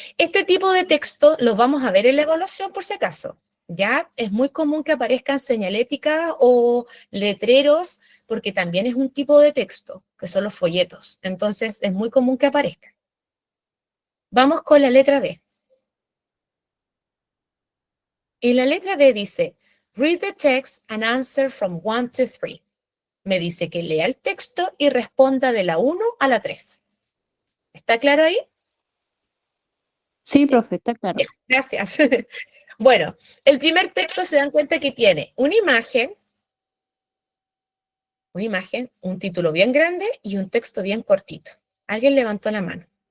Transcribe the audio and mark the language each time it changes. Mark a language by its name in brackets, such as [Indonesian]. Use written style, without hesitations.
[Spanish] Este tipo de texto los vamos a ver en la evaluación por si acaso. Ya es muy común que aparezcan señaléticas o letreros porque también es un tipo de texto, que son los folletos. Entonces es muy común que aparezcan. Vamos con la letra B. Y la letra B dice, [English] read the text and answer from 1 to 3. [Spanish] Me dice que lea el texto y responda de la 1 a la 3. ¿Está claro ahí? Sí, profe, está claro. Ya, gracias. Bueno, el primer texto se dan cuenta que tiene una imagen, un título bien grande y un texto bien cortito. ¿Alguien levantó la mano?